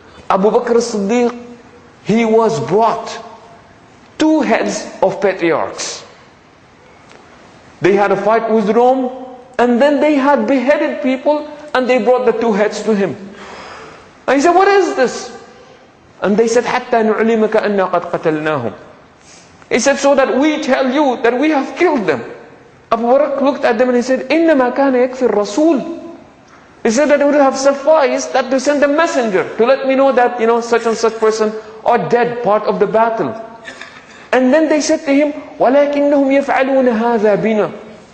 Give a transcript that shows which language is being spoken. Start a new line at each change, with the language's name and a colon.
English: Abu Bakr as-Siddiq, he was brought 2 heads of patriarchs. They had a fight with Rome, and then they had beheaded people, and they brought the 2 heads to him. And he said, what is this? And they said,
Arabic: حَتَّى نُعْلِمَكَ أَنَّا قَدْ قَتَلْنَاهُمْ.
English: He said, so that we tell you that we have killed them. Abu Bakr looked at them and he said,
Arabic: إِنَّمَا كَانَ يَكْفِي الرَّسُولِ.
English: He said that it would have sufficed that to send a messenger to let me know that, such and such person are dead, part of the battle. And then they said to him,
Arabic: وَلَكِنَّهُمْ يَفْعَلُونَ هَذَا بِنَا.